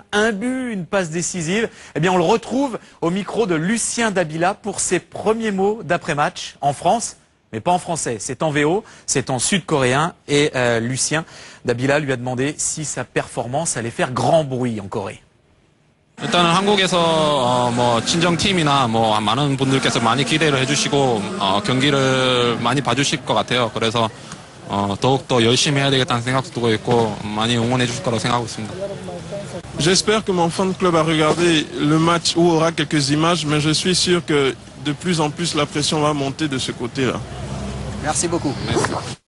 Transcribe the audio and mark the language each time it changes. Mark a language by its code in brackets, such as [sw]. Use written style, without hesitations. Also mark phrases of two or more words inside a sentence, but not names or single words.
[fr] Un but, une passe décisive. Eh bien, on le retrouve au micro de Lucien Dabila pour ses premiers mots d'après-match en France, mais pas en français. C'est en VO, c'est en Sud-Coréen. Et Lucien Dabila lui a demandé si sa performance allait faire grand bruit en Corée. [ko] 일단은 한국에서 뭐 친정팀이나 뭐 많은 분들께서 많이 기대를 해주시고 경기를 많이 봐주실 것 같아요. 그래서 더욱더 열심히 해야 되겠다는 생각도 두고 있고 많이 응원해 주실 거라고 생각하고 있습니다. [fr] J'espère que mon fan club a regardé le match ou aura quelques images, mais je suis sûr que de plus en plus la pression va monter de ce côté-là. Merci beaucoup. Merci.